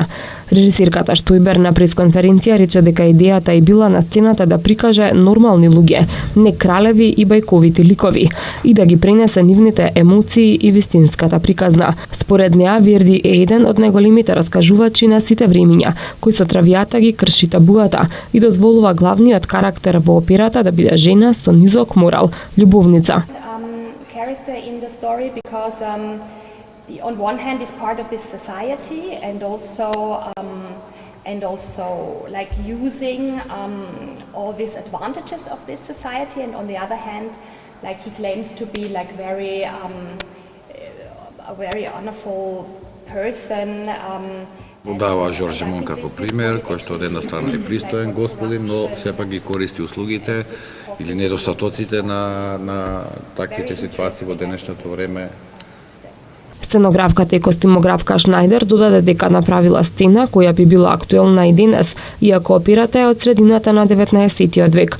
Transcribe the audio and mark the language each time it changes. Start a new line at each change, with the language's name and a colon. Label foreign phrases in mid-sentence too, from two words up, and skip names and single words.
Macedonian: Режисерката Штојбер на пресконференција рече дека идејата е била на сцената да прикаже нормални луѓе, не кралеви и бајковити ликови, и да ги пренесе нивните емоции и вистинската приказна. Според неа, Верди е еден од најголемите раскажувачи на сите времиња, кој со Травијата ги крши табуата и дозволува главниот карактер во операта да биде жена со низок морал, љубовница.
English: On one hand is part of this society and also like using all these advantages of this society, and on the other hand like he claims to be like a very honorable person.
Macedonian: Дава Жорж Мон како пример, кој што од една страна е пристоен господин, но сепак ги користи услугите или недостатоците на таквите ситуации во денешното време. Сценографката и костимографка Шнајдер додаде дека направила сцена која би била актуелна и денес, иако операта е од средината на 19 век.